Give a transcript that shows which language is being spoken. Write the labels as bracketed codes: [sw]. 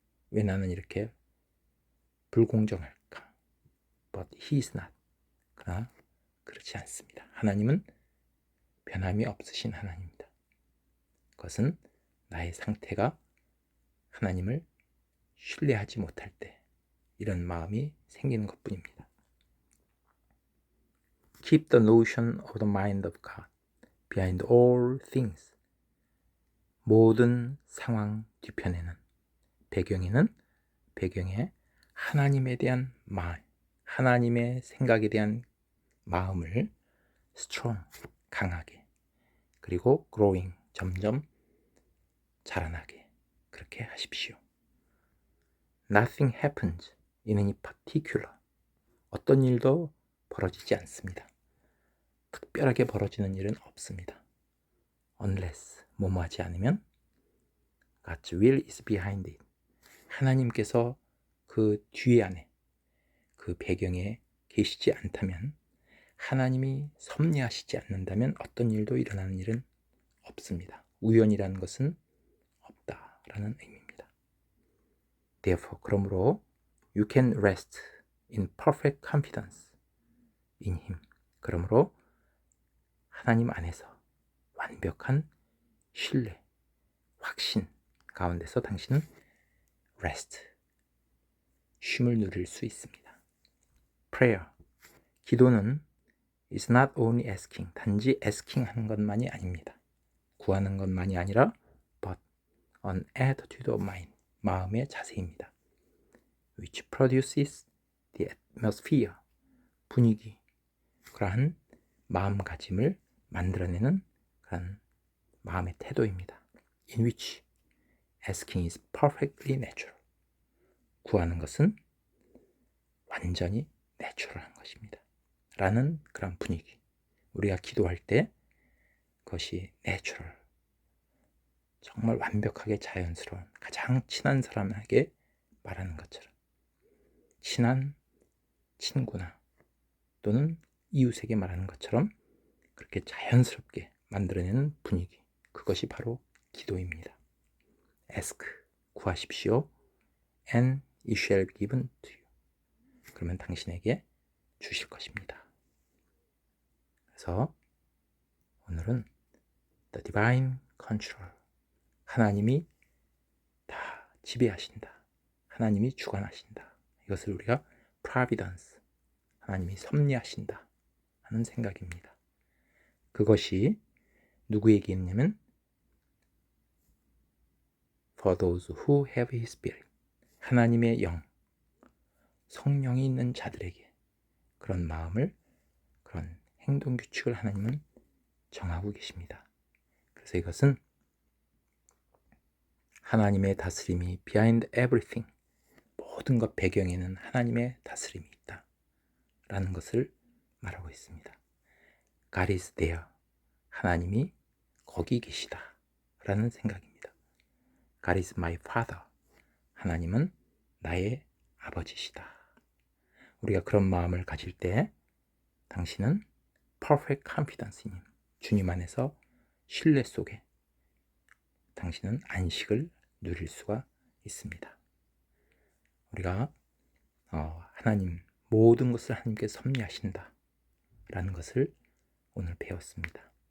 [ko] 왜 나는 이렇게 불공정할까? [en] But he is not, [ko] 그러나 그렇지 않습니다. 하나님은 변함이 없으신 하나님입니다. 그것은 나의 상태가 하나님을 신뢰하지 못할 때 이런 마음이 생기는 것뿐입니다. [en] Keep the notion of the mind of God behind all things. [ko] 모든 상황 뒤편에는, 배경에 하나님에 대한 마음, 하나님의 생각에 대한 마음을 strong, 강하게, 그리고 growing, 점점 자라나게 그렇게 하십시오. [en] Nothing happens in any particular. [ko] 어떤 일도 벌어지지 않습니다. 특별하게 벌어지는 일은 없습니다. [en] Unless, [ko] 뭐뭐하지 않으면 [en] God's will is behind it. [ko] 하나님께서 그 뒤에 안에, 그 배경에 계시지 않다면, 하나님이 섭리하시지 않는다면 어떤 일도 일어나는 일은 없습니다. 우연이라는 것은 없다라는 의미입니다. [en] Therefore, [ko] 그러므로 [en] you can rest in perfect confidence in Him. [ko] 그러므로 하나님 안에서 완벽한 신뢰, 확신 가운데서 당신은 rest, 쉼을 누릴 수 있습니다. [en] Prayer, [ko] 기도는 [en] is not only asking, [ko] 단지 [en] asking [ko] 하는 것만이 아닙니다. 구하는 것만이 아니라 [en] but an attitude of mind, [ko] 마음의 자세입니다. [en] which produces the atmosphere, [ko] 분위기, 그러한 마음가짐을 만들어내는 그런 마음의 태도입니다. [en] in which asking is perfectly natural. [ko] 구하는 것은 완전히 내추럴한 것입니다. 라는 그런 분위기. 우리가 기도할 때 그것이 내추럴, 정말 완벽하게 자연스러운, 가장 친한 사람에게 말하는 것처럼, 친한 친구나 또는 이웃에게 말하는 것처럼 그렇게 자연스럽게 만들어내는 분위기, 그것이 바로 기도입니다. [en] Ask, [ko] 구하십시오. [en] And it shall be given to you. [ko] 그러면 당신에게 주실 것입니다. 그래서 오늘은 [en] The Divine Control, [ko] 하나님이 다 지배하신다, 하나님이 주관하신다, 이것을 우리가 Providence, 하나님이 섭리하신다 하는 생각입니다. 그것이 누구에게 있냐면 [en] For those who have His Spirit, [ko] 하나님의 영, 성령이 있는 자들에게 그런 마음을, 그런 행동 규칙을 하나님은 정하고 계십니다. 그래서 이것은 하나님의 다스림이 [en] behind everything, [ko] 모든 것 배경에는 하나님의 다스림이 있다 라는 것을 말하고 있습니다. [en] God is there, [ko] 하나님이 거기 계시다 라는 생각입니다. [en] God is my father, [ko] 하나님은 나의 아버지시다. 우리가 그런 마음을 가질 때 당신은 [en] perfect confidence in Him, [ko] 주님 안에서 신뢰 속에 당신은 안식을 누릴 수가 있습니다. 우리가 하나님, 모든 것을 하나님께 섭리하신다 라는 것을 오늘 배웠습니다.